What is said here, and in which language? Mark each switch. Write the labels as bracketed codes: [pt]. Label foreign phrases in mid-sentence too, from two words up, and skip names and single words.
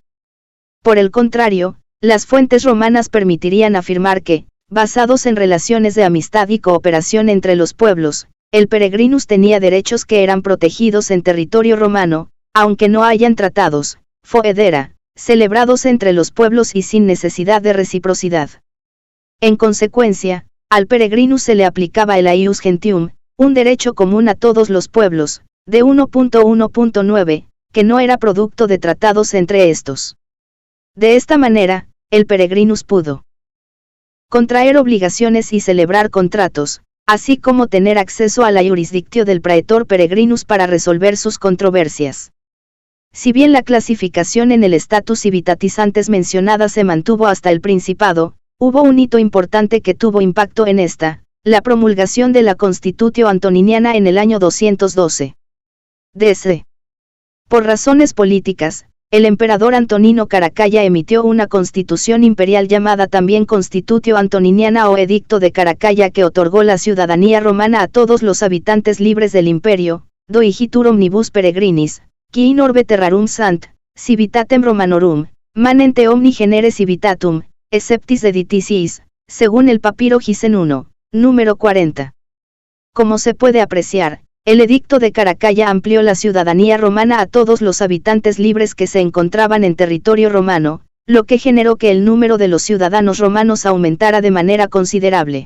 [es] Por el contrario, las fuentes romanas permitirían afirmar que, basados en relaciones de amistad y cooperación entre los pueblos, el peregrinus tenía derechos que eran protegidos en territorio romano, aunque no hayan tratados, foedera, celebrados entre los pueblos y sin necesidad de reciprocidad. En consecuencia, al peregrinus se le aplicaba el [la] ius gentium, [es] un derecho común a todos los pueblos, de 1.1.9, que no era producto de tratados entre estos. De esta manera, el peregrinus pudo contraer obligaciones y celebrar contratos, así como tener acceso a la jurisdictio del [la] praetor peregrinus [es] para resolver sus controversias. Si bien la clasificación en el [la] status civitatis [es] antes mencionada se mantuvo hasta el Principado, hubo un hito importante que tuvo impacto en esta, la promulgación de la Constitutio Antoniniana en el año 212. D.C. Por razones políticas, el emperador Antonino Caracalla emitió una constitución imperial llamada también Constitutio Antoniniana o Edicto de Caracalla, que otorgó la ciudadanía romana a todos los habitantes libres del imperio, [la] doigitur omnibus peregrinis, qui in orbe terrarum sant, civitatem Romanorum, manente omni genere civitatum, exceptis dediticiis, [es] según el papiro Gisen 1, número 40. Como se puede apreciar, el edicto de Caracalla amplió la ciudadanía romana a todos los habitantes libres que se encontraban en territorio romano, lo que generó que el número de los ciudadanos romanos aumentara de manera considerable.